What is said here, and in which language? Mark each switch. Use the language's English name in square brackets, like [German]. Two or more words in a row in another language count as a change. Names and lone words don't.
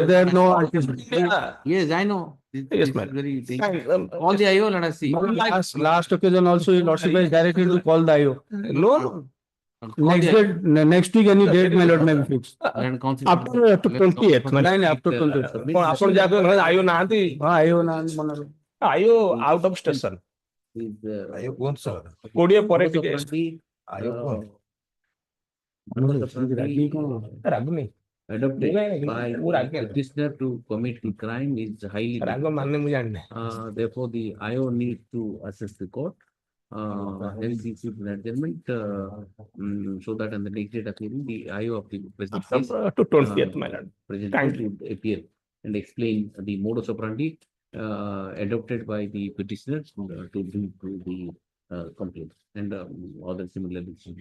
[English] there are no. Yes, I know. Yes, This ma'am. is very dangerous. All the IO, let us see. Last occasion also, your lordship is directed to call the IO. No. Next week, any date, my lord, may be fixed. Land council. After 28th. Nine, after 20. [Odia] ଆପଣ ଯାହାକୁ ଆୟୁ ନାହାନ୍ତି IO na. [English] IO out of station [Odia] ଆୟୁ କୁହନ୍ତୁ sir. 20 ପରେ ଟିକେ ଆୟୁ କୁହନ୍ତୁ. ରାଗୁନି [English] Adopted by [Odia] ମୁଁ ରାଗେ ନା। [English] petitioner to commit the crime is highly. [Odia] ରାଗ ମାନେ ମୁଁ ଜାଣିନି [English] Therefore, the IO needs to assess the court. Hence, he should adjournment so that on the next date of hearing, the IO of the present case to 20th, my lord. present Thank case would appear and explain the modus operandi adopted by the petitioner to bring to the complaint and other similar issues.